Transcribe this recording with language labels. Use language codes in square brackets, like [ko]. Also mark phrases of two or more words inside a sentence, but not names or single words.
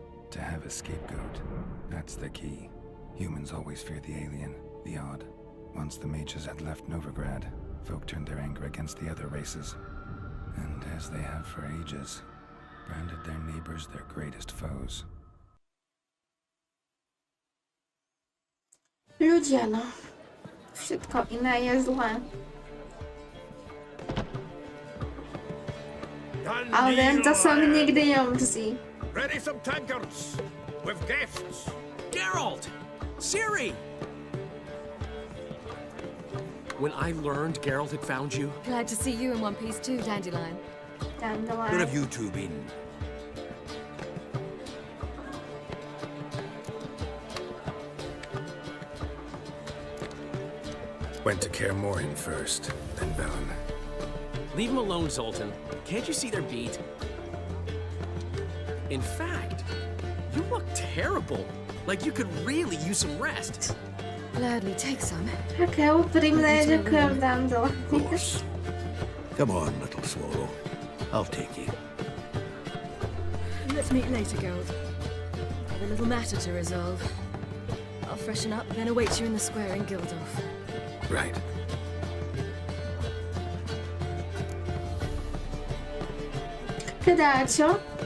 [en] To have a scapegoat, that's the key. Humans always fear the alien, the odd. Once the mages had left Novigrad, folk turned their anger against the other races. And as they have for ages, branded their neighbors their greatest foes. [sk] Ľudia, no. Všetko iné je zlé. Ale tento som nikdy neumrzí. [en] Ready some tankards with guests. Geralt! Ciri! When I learned Geralt had found you... Glad to see you in one piece too, Dandelion. Dandelion. Where have you two been? Went to Kaer Morhen first, then Velen. Leave them alone, Zoltan. Can't you see they're beat? In fact, you look terrible. Like you could really use some rest. Gladly take some. [sk] Také úprimné, ďakujem, Dandelion. [en] Of course. Come on, little swallow. I'll take you. Let's meet later, Geralt. Have a little matter to resolve. I'll freshen up, then await you in the square in Gildorf. Right. [sk] Kedáčo?